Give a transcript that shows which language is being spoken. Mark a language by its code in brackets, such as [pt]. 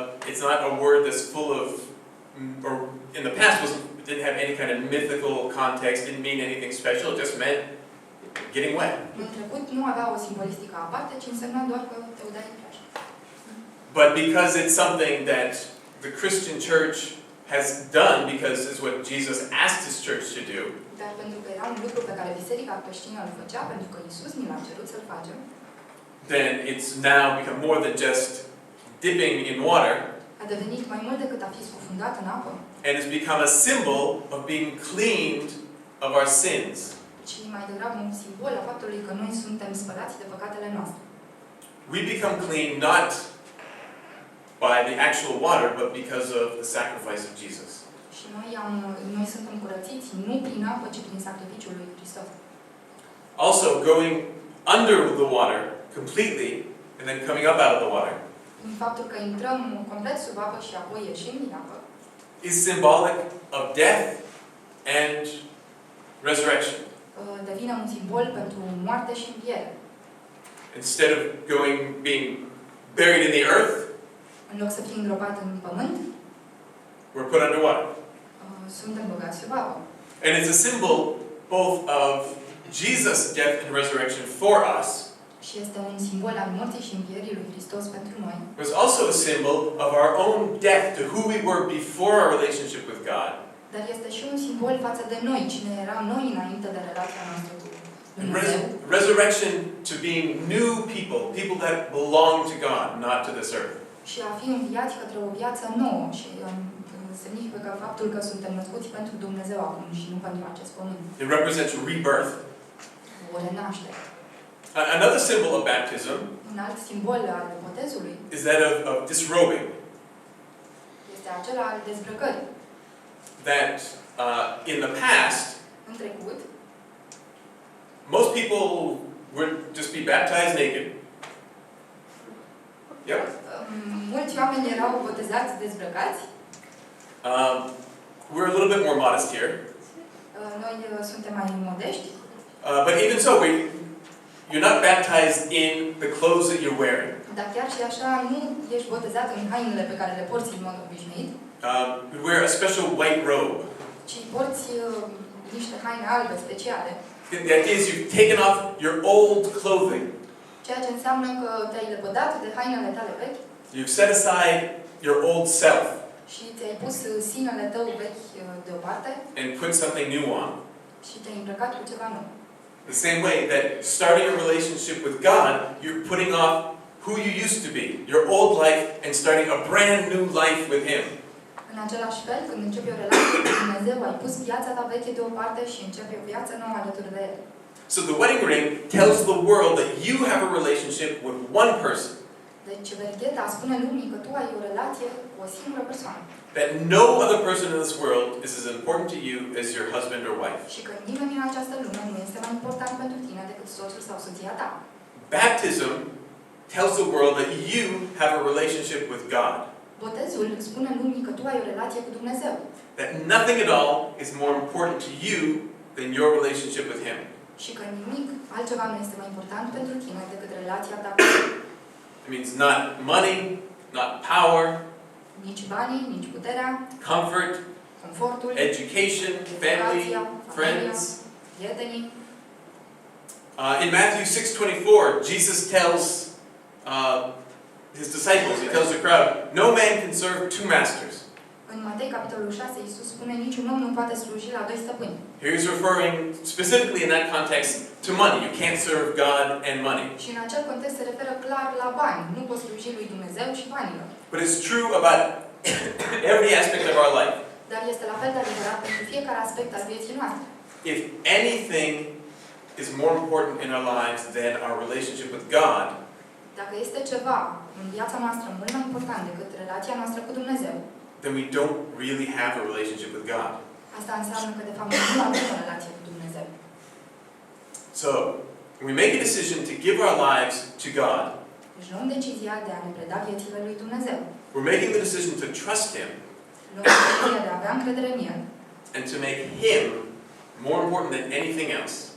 [en] It's not a word that's full of, or in the past didn't have any kind of mythical context, didn't mean anything special, it just meant getting wet. [ro] În trecut nu avea o simbolistică aparte, ci însemna doar că te udai în plajă. [en] But because it's something that the Christian church has done, because it's what Jesus asked His church to do, [ro] Dar pentru că era un lucru pe care biserica creștină îl făcea, pentru că Iisus ni l-a cerut să-l facem, [en] then it's now become more than just dipping in water, [ro] a devenit mai mult decât a fi scufundat în apă, [en] and it's become a symbol of being cleaned of our sins. [ro] ci mai degrabă un simbol a faptului că noi suntem spălați de păcatele noastre. [en] We become clean not by the actual water, but because of the sacrifice of Jesus. [ro] Și noi suntem curățiți nu prin apă, ci prin sacrificiul lui Hristos. [en] Also, going under the water completely and then coming up out of the water [ro] În faptul că intrăm complet sub apă și apoi ieșim din apă, [en] is symbolic of death and resurrection. [ro] devine un simbol pentru moarte și înviere. [en] Instead of being buried in the earth, [ro] În loc să fii îngropat în pământ, [en] We're put under what? [ro] Suntem băgați sub apă. [en] And it's a symbol both of Jesus' death and resurrection for us. [ro] Și este un simbol al morții și învierii lui Hristos pentru noi. [en] It was also a symbol of our own death to who we were before our relationship with God. [ro] Dar este și un simbol față de noi, cine eram noi înainte de relația noastră cu [en] And [ro] Dumnezeu. [en] resurrection to being new people, people that belong to God, not to this earth. [ro] Și a fi înviați către o viață nouă și semnifică faptul că suntem născuți pentru Dumnezeu acum și nu pentru acest pământ. [en] It represents rebirth. [ro] O renaștere. [en] Another symbol of baptism [ro] Un alt simbol al botezului [en] is that of disrobing. [ro] este acela al dezbrăcării. [en] That in the past, [ro] În trecut, [en] most people would just be baptized naked. Yep. [ro] mulți oameni erau botezați dezbrăcați. [en] We're a little bit more modest here. [ro] Noi suntem mai modești. [en] But even so, you're not baptized in the clothes that you're wearing. [ro] Dar chiar și așa nu ești botezat în hainele pe care le porți în mod obișnuit, [en] You wear a special white robe. [ro] ci porți niște haine albe speciale. [en] The idea is you've taken off your old clothing. [ro] Ceea ce înseamnă că te-ai lepădat de hainele tale vechi [en] You've set aside your old self [ro] și ți-ai pus sinele tău vechi deoparte [en] and put something new on. [ro] și te-ai îmbrăcat cu ceva nou. [en] The same way that starting a relationship with God, you're putting off who you used to be, your old life, and starting a brand new life with Him. [ro] În același fel, când începi o relație cu Dumnezeu, ai pus viața ta veche deoparte și începi o viață nouă alături de El. [en] So the wedding ring tells the world that you have a relationship with one person, [ro] Deci, vergheta spune lumii că tu ai o relație cu o singură persoană [en] that no other person in this world is as important to you as your husband or wife. [ro] și că nimeni în această lume nu este mai important pentru tine decât soțul sau soția ta. [en] Baptism tells the world that you have a relationship with God, [ro] Botezul spune lumii că tu ai o relație cu Dumnezeu [en] that nothing at all is more important to you than your relationship with Him. [ro] și că nimic altceva nu este mai important pentru tine decât relația ta cu El. [en] It means not money, not power, [ro] Nici banii, nici puterea, [en] comfort, [ro] confortul, [en] education, family, [ro] educația, [en] friends. [ro] prietenii. [en] In Matthew 6:24, Jesus tells His disciples, He tells the crowd, no man can serve two masters. [ro] În Matei, capitolul 6, Iisus spune, niciun om nu poate sluji la doi stăpâni. [en] Here He's referring specifically in that context to money. You can't serve God and money. [ro] Și în acel context se referă clar la bani. Nu poți sluji lui Dumnezeu și banilor. [en] But it's true about every aspect of our life. [ro] Dar este la fel de adevărat pentru fiecare aspect al vieții noastre. [en] If anything is more important in our lives than our relationship with God, [ro] Dacă este ceva în viața noastră mult mai important decât relația noastră cu Dumnezeu, [en] then we don't really have a relationship with God. [ro] asta înseamnă că de fapt nu avem o relație cu Dumnezeu. [en] So, when we make a decision to give our lives to God, [ro] Deci luăm decizia de a ne preda viețile lui Dumnezeu. [en] we're making the decision to trust Him [ro] Luăm decizia de a avea încredere în El [en] and to make Him more important than anything else